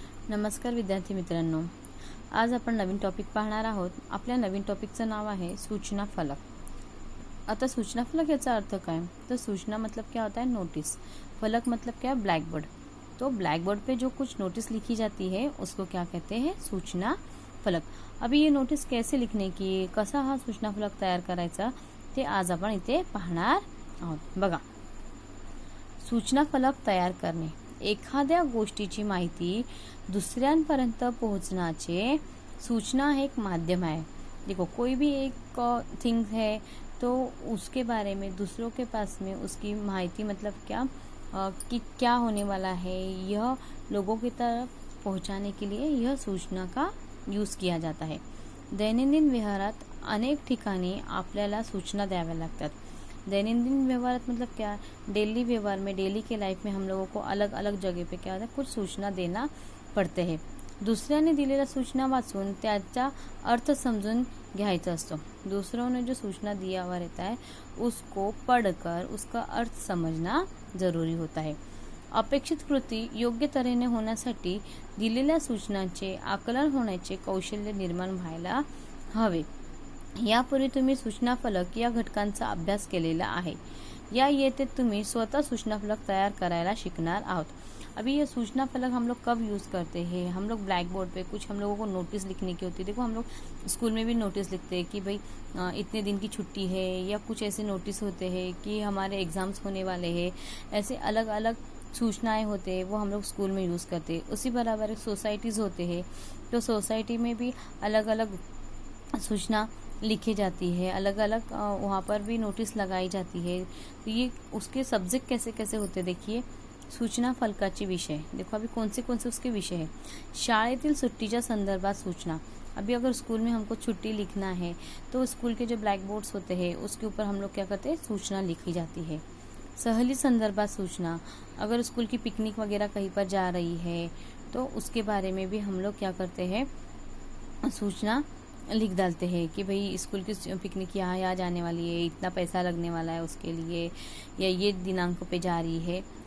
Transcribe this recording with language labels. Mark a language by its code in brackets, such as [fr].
[mr] नमस्कार विद्यार्थी मित्रांनो, आज आपण नवीन टॉपिक पाहणार आहोत। आपल्या नवीन टॉपिकचं नाव आहे सूचना फलक। आता सूचना फलक याचा अर्थ काय? [hi] तो सूचना मतलब क्या होता है? नोटिस। फलक मतलब क्या? Black board. तो ब्लैक बोर्ड पे जो कुछ नोटिस लिखी जाती है उसको क्या कहते हैं? सूचना फलक। अभी ये नोटिस कैसे लिखने की, [mr] कसा हा सूचना फलक तयार करायचा ते आज आपण इथे पाहणार आहोत। बघा, सूचना फलक तयार करणे एखाद्या गोष्टीची माहिती दुसऱ्यांपर्यंत पोहोचण्याचे सूचना एक माध्यम है। [hi] देखो, कोई भी एक थिंग है तो उसके बारे में दूसरों के पास में उसकी माहिती मतलब क्या कि क्या होने वाला है, यह लोगों की तरफ पहुंचाने के लिए यह सूचना का यूज किया जाता है। [mr] दैनंदिन व्यवहारात अनेक ठिकाणी आपल्याला सूचना द्याव्या लागतात। दैनंदिन व्यवहारात [hi] मतलब क्या? डेली व्यवहार में, डेली के लाइफ में हम लोगों को अलग अलग जगह पे क्या होता है, कुछ सूचना देना पडते है। [mr] दुसऱ्याने दिलेल्या सूचना वाचून त्याचा अर्थ समजून घ्यायचा असतो। [hi] दूसरों ने जो सूचना दिया हुआ रहता है उसको पढ़कर उसका अर्थ समझना जरूरी होता है। [mr] अपेक्षित कृती योग्य तऱ्हेने होण्यासाठी दिलेल्या सूचनांचे आकलन होण्याचे कौशल्य निर्माण व्हायला हवे। यापूर्वी तुम्ही सूचना फलक या घटकांचा अभ्यास केलेला आहे। या येथे तुम्ही स्वतः सूचना फलक तैयार करायला शिकणार आहोत। [hi] अभी ये सूचना फलक हम लोग कब यूज़ करते हैं? हम लोग ब्लैक बोर्ड पे कुछ हम लोगों को नोटिस लिखने की होती है। देखो, हम लोग स्कूल में भी नोटिस लिखते हैं कि भाई इतने दिन की छुट्टी है, या कुछ ऐसे नोटिस होते हैं कि हमारे एग्ज़ाम्स होने वाले हैं। ऐसे अलग अलग सूचनाएं होते हैं, वो हम लोग स्कूल में यूज़ करते हैं। उसी बराबर सोसाइटीज़ होते हैं, तो सोसाइटी में भी अलग अलग सूचना लिखी जाती है, अलग अलग वहाँ पर भी नोटिस लगाई जाती है। तो ये उसके सब्जेक्ट कैसे कैसे होते, देखिए [mr] सूचना फलकाची विषय। [hi] देखो अभी कौन से उसके विषय है। [mr] शाळेतील सुट्टीच्या संदर्भात सूचना। [hi] अभी अगर स्कूल में हमको छुट्टी लिखना है तो स्कूल के जो ब्लैक बोर्ड्स होते हैं उसके ऊपर हम लोग क्या करते हैं, सूचना लिखी जाती है। [mr] सहली संदर्भात सूचना। [hi] अगर स्कूल की पिकनिक वगैरह कहीं पर जा रही है तो उसके बारे में भी हम लोग क्या करते हैं, सूचना लिख डालते हैं कि भाई स्कूल की पिकनिक यहाँ जाने वाली है, इतना पैसा लगने वाला है उसके लिए, या ये दिनांक पे जा रही है।